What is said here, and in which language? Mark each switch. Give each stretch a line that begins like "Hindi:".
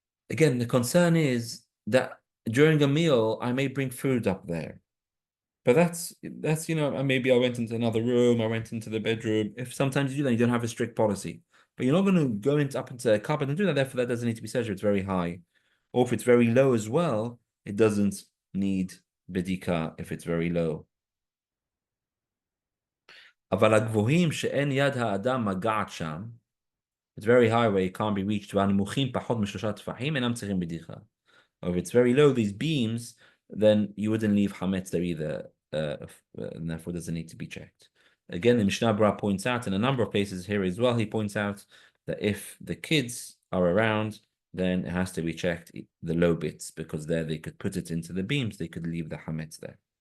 English: Again, the concern is that during a meal I may bring food up there, but that's maybe I went into another room, I went into the bedroom. If sometimes you do that, you don't have a strict policy. but you're not going to go up into a carpet and do that. Therefore, that doesn't need to be searched if it's very high, or if it's very low as well. It doesn't need bedikah if it's very low.
Hebrew: אבל הגבוהים שאין יד האדם מגעת שם,
English: it's very high where it can't be reached,
Hebrew: והנמוכים פחות משלושה טפחים, אינם צריכים בדיחה.
English: Or if it's very low, these beams, then you wouldn't leave hametz there either, and therefore doesn't need to be checked. Again, the Mishnah Berurah points out in a number of places here as well, he points out that if the kids are around, then it has to be checked, the low bits, because there they could put it into the beams, they could leave the hametz there.